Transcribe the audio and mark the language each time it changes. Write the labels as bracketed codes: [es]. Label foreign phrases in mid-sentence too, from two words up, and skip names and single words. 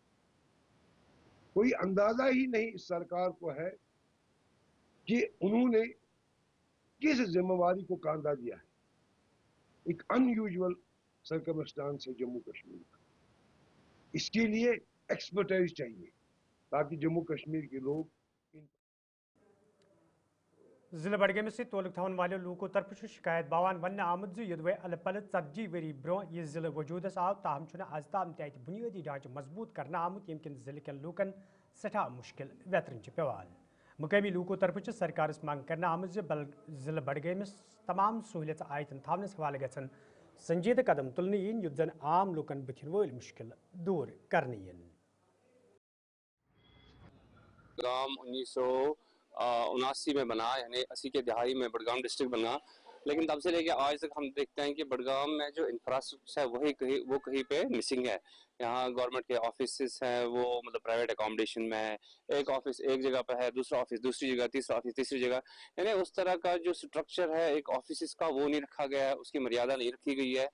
[ur] کوئی اندازہ ہی نہیں اس سرکار کو ہے کہ انہوں نے کس ذمہ داری کو کاندھا دیا ہے. ایک [en] unusual circumstance [ur] ہے جموں کشمیر کا. اس کے لیے ایکسپرٹائز چاہیے تاکہ جموں کشمیر کے لوگ [ks] ضلع بڈگامس سے تعلق تھون والے لوکو طرف شکایت باوان ون آمت یدوے ال پل 40 وری برو یہ ضلع وجودس آو، تاہم آز تام تہ بنیادی ڈھانچہ مضبوط کرنا آمت یم کن ضلع کن لوکن سٹھا مشکل ویترن پیوان. مقامی لوکو طرف سرکارس مانگ کرنا آمت ضلع بڈگامس تمام سہولت آیتن تھونس حوالہ گھن سنجیدہ قدم تلن ین یت زن عام لوکن بتھن ول مشکل دور کرنے ین. [ur] بڈگام 1979 میں بنا، یعنی 80 کے دہائی میں بڈگام ڈسٹرکٹ بنا، لیکن تب سے لے کے آج تک ہم دیکھتے ہیں کہ بڈگام میں جو انفراسٹرکچر ہے وہ کہیں پہ مسنگ ہے. یہاں گورنمنٹ کے آفیسز ہیں وہ مطلب پرائیویٹ اکاموڈیشن میں ہے، ایک آفس ایک جگہ پہ ہے، دوسرا آفس دوسری جگہ، تیسرا آفس تیسری جگہ، یعنی اس طرح کا جو سٹرکچر ہے ایک آفیسز کا وہ نہیں رکھا گیا ہے، اس کی مریادہ نہیں رکھی گئی ہے.